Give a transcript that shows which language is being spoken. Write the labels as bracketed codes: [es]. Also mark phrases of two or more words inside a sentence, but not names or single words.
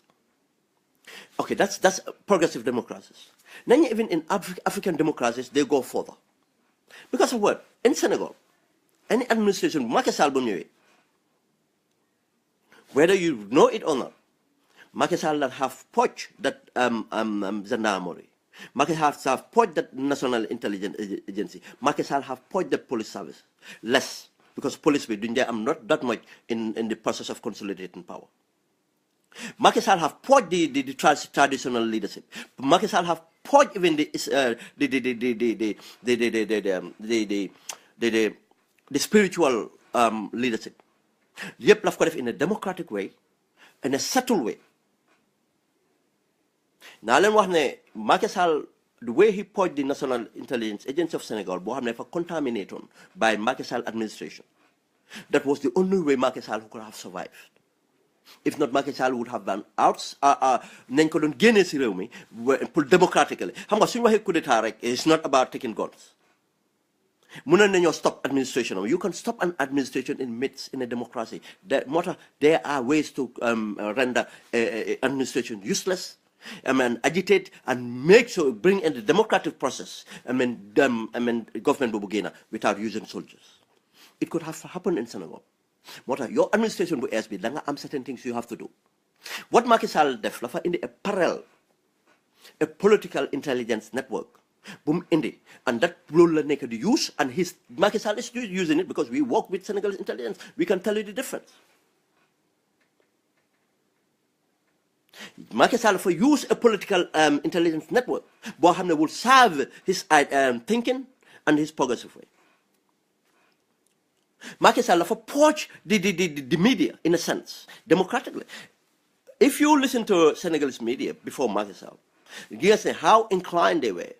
[en] Okay, that's progressive democracies. Then even in African democracies, they go further. Because of what? In Senegal, any administration, [wo] Macky Sall bu ñëwee, [en] whether you know it or not, Macky Sall that have poached that gendarmerie. Macky Sall have poached that National Intelligence Agency. Macky Sall have poached the police service. Less, because police be doing there, not that much in the process of consolidating power. Macky Sall have poached the traditional leadership. Macky Sall have poached even the spiritual leadership. Yep, of course, in a democratic way, in a subtle way. Now, Macky Sall, the way he poached the National Intelligence Agency of Senegal, never contaminated by Macky Sall administration. That was the only way Macky Sall could have survived. If not, Macky Sall would have been out. [wo] Nañ ko doon génne si réew mi pour democratically. Xam nga suñu waxee coup d'état rek, [en] it's not about taking guns. [wo] Mënoon nañoo [en] stop administration. You can stop an administration in a democracy. There are ways to render administration useless. Agitate and bring in the democratic process. Government [wo] bu génn [en] without using soldiers. It could have happened in Senegal. Your administration will be, certain things you have to do. What Macky Sall def, in a parallel a political intelligence network [wo] boom indi, [en] and that [wo] loolu la nekk di [en] use, and Macky Sall is using it because we work with Senegalese intelligence. We can tell you the difference. Macky Sall for use a political intelligence network [wo] boo xam ne [en] will serve his thinking and his progressive way. Macky Sall for poach the media in a sense democratically. If you listen to Senegalese media before Macky Sall, you can say how inclined they were.